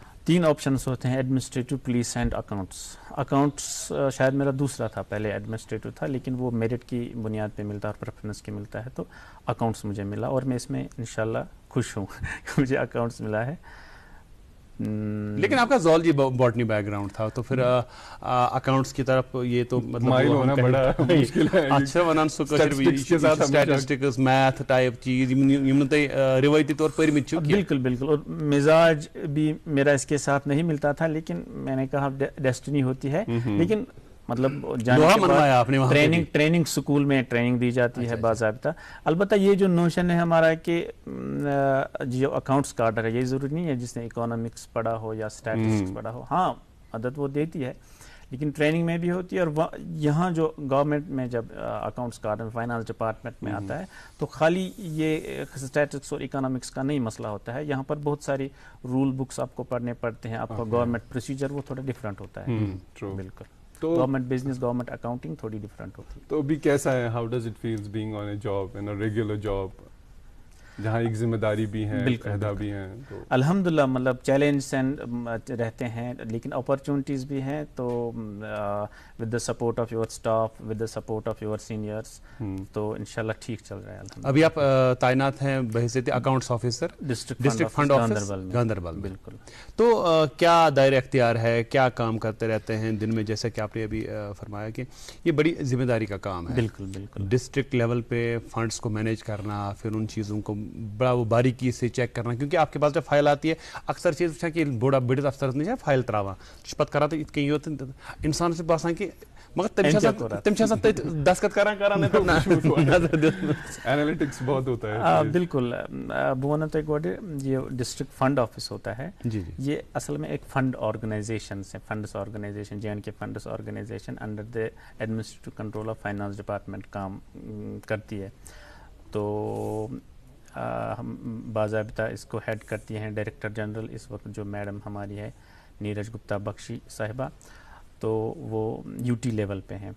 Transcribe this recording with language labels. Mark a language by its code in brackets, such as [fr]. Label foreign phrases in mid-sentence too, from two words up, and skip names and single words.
[ur] 3 آپشنز ہوتے ہیں, ایڈمنسٹریٹو, [en] police and accounts [ur] شاید میرا دوسرا تھا, پہلے ایڈمنسٹریٹو تھا, لیکن وہ میرٹ کی بنیاد پہ ملتا ہے اور پریفرنس کی ملتا ہے, تو اکاؤنٹس مجھے ملا اور میں اس میں انشاءاللہ خوش ہوں کہ مجھے اکاؤنٹس ملا ہے. لیکن آپ کا [en] zoology botany background [ur] تھا, تو پھر اکاؤنٹس کی طرف یہ تو مطلب مائل ہونا بڑا مشکل ہے. [ks] اچھا ونان [en] statistics math type [ks] چیز یم تہ روایتی طور پر پرمت چھو. [ur] بالکل, اور مزاج بھی میرا اس کے ساتھ نہیں ملتا تھا, لیکن میں نے کہا ڈیسٹنی ہوتی ہے. لیکن مطلب جانے کے بعد [en] training school [ur] میں ٹریننگ دی جاتی ہے باضابطہ. البتہ یہ جو نوشن ہے ہمارا کہ جو [en] accounts cadre [ur] ہے, یہ ضروری نہیں ہے جس نے اکانومکس پڑھا ہو یا اسٹیٹسٹکس پڑھا ہو, ہاں مدد وہ دیتی ہے, لیکن ٹریننگ میں بھی ہوتی ہے. اور یہاں جو گورنمنٹ میں جب [en] accounts cadre finance department [ur] میں آتا ہے تو خالی یہ اسٹیٹسٹکس اور اکنامکس کا نہیں مسئلہ ہوتا ہے, یہاں پر بہت ساری [en] rule books [ur] آپ کو پڑھنے پڑتے ہیں, آپ کا [en] government procedure [ur] وہ تھوڑا ڈفرینٹ ہوتا ہے. بالکل, [en] government business, government accounting [ur] تھوڑی ڈفرینٹ ہوتی ہے. تو ابھی کیسا ہے, [en] how does it feels being on a job, in a regular job, [ur] جہاں ایک ذمہ داری بھی ہیں, عہدہ بھی ہیں؟ الحمدللہ مطلب چیلنجز رہتے ہیں لیکن اپرچونٹیز بھی ہیں. [en] تو with the support of your staff, with the support of your seniors, [ur] تو انشاءاللہ ٹھیک چل رہا ہے. ابھی آپ تعینات ہیں بحیثیت اکاؤنٹس آفیسر ڈسٹرکٹ فنڈ آفس گاندربل. بالکل, تو کیا دائرہ اختیار ہے, کیا کام کرتے رہتے ہیں دن میں, جیسا کہ آپ نے ابھی فرمایا کہ یہ بڑی ذمہ داری کا کام ہے. بالکل, [en] district level [ur] پہ فنڈس کو مینیج کرنا, پھر ان چیزوں کو بڑا وہ باریکی سے چیک کرنا, کیونکہ آپ کے پاس جب فائل آتی ہے [ks] اکثر چیز وچھان کہ بوڑا بڑس افسرس نش فائل تراوان پتہ کران تو ات کن یوت انسان سے باسان کہ مگر تم دستخط کران [ur] اینالیٹکس بہت ہوتا ہے. بالکل, [ks] بہ ونو تہ گۄڈٕ [ur] یہ ڈسٹرکٹ فنڈ آفس ہوتا ہے, یہ اصل میں ایک [en] fund organization [ur] ہے, [en] funds organization, [ur] JNK فنڈس آرگنائزیشن [en] under the administrative control of finance department [ur] کام کرتی ہے. تو باضابطہ اس کو ہیڈ کرتی ہیں [en] director general [ur] اس وقت جو میڈم ہماری ہے نیرج گپتا بخشی صاحبہ, تو وہ UT لیول پہ ہیں.